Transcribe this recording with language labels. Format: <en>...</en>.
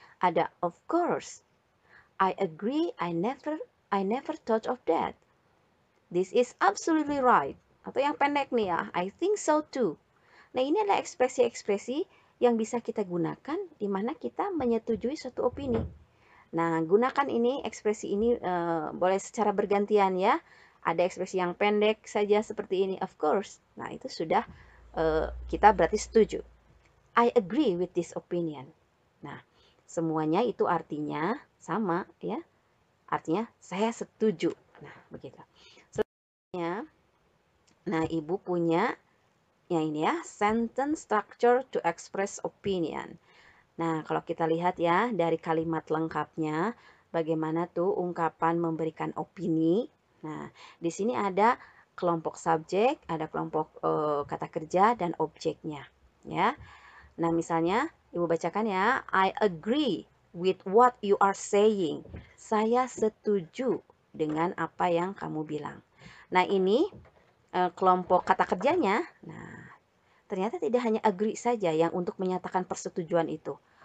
<en>Ada of course, I agree, I never thought of that. This is absolutely right.</en> <id>Atau yang pendek nih ya,</id> <en>I think so too.</en> <id>Nah, ini adalah ekspresi-ekspresi yang bisa kita gunakan di mana kita menyetujui suatu opini. Nah, gunakan ini, ekspresi ini boleh secara bergantian ya. Ada ekspresi yang pendek saja seperti ini,</id> <en>of course.</en> <id>Nah, itu sudah kita berarti setuju.</id> <en>I agree with this opinion.</en> <id>Nah, semuanya itu artinya sama ya. Artinya saya setuju. Nah, begitu. Nah, Ibu punya yang ini ya,</id> <en>sentence structure to express opinion.</en> <id>Nah, kalau kita lihat ya dari kalimat lengkapnya, bagaimana tuh ungkapan memberikan opini. Nah, di sini ada kelompok subjek, ada kelompok kata kerja dan objeknya, ya. Nah, misalnya Ibu bacakan ya,</id> <en>I agree with what you are saying.</en> <id>Saya setuju dengan apa yang kamu bilang. Nah, ini kelompok kata kerjanya. Nah, ternyata tidak hanya agree saja yang untuk menyatakan persetujuan itu.</id>